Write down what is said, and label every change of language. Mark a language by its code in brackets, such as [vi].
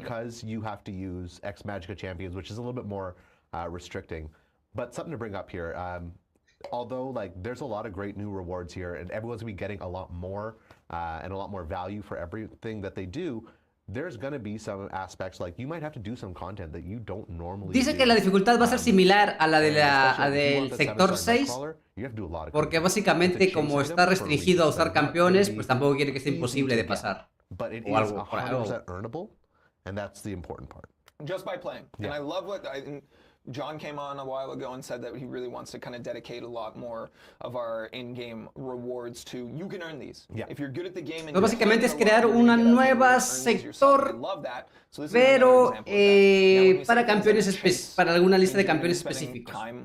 [en] Because you have to use X-Magica champions, which is a little bit more restricting. But something to bring up here, although like there's a lot of great new rewards here, and everyone's gonna be getting a lot more and a lot more value for everything that they do, there's gonna be some aspects like you might have to do some content that you don't normally [es] Dice que la dificultad va a ser similar a la del sector 6, porque básicamente como está restringido a usar campeones, pues tampoco quiere que sea imposible de pasar. O algo por ahí. [en] And that's the important part. Just by playing. And I love what John came on a while ago and said that he really wants to kind of dedicate a lot more of our in-game rewards to you can earn these. If you're good at the game and [es] básicamente es crear una nueva sector, pero para campeones para alguna lista de campeones específicos.